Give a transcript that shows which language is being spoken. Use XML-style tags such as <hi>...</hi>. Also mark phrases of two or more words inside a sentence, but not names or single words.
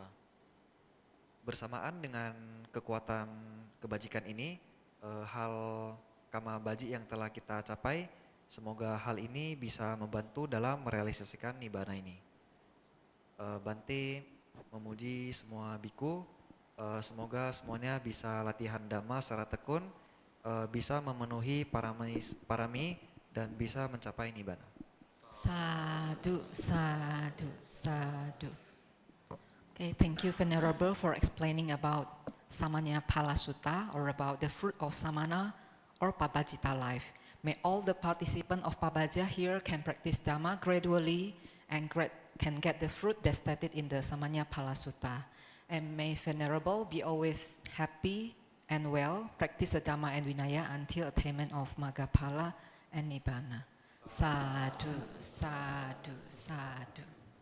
<id>Bersamaan dengan kekuatan kebajikan ini, hal kama baji yang telah kita capai, semoga hal ini bisa membantu dalam merealisasikan nibbana ini. Bante memuji semua biku, semoga semuanya bisa latihan Dhamma secara tekun, bisa memenuhi parami dan bisa mencapai nibbana.</id> <pi>Sadhu, sadhu, sadhu.</pi> <en>Okay, thank you, Venerable, for explaining about Samanya Phala Sutta, or about the fruit of Samana or Pabajita life. May all the participants of Pabaja here can practice Dhamma gradually and can get the fruit that stated in the Samanya Phala Sutta. And may Venerable be always happy and well, practice the Dhamma and Vinaya until attainment of Magga Phala and Nibbana.</en> <pi>Sadhu, sadhu, sadhu.</pi>